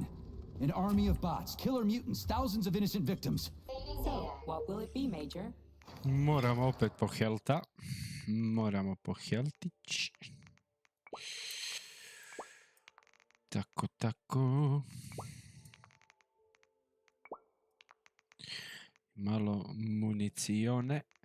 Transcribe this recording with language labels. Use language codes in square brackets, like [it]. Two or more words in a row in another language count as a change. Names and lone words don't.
[en] An army of bots, killer mutants, thousands of innocent victims. So, what will it be, Major? [sr] Moramo opet po helta. Moramo po heltić. Tako, tako. Malo municione.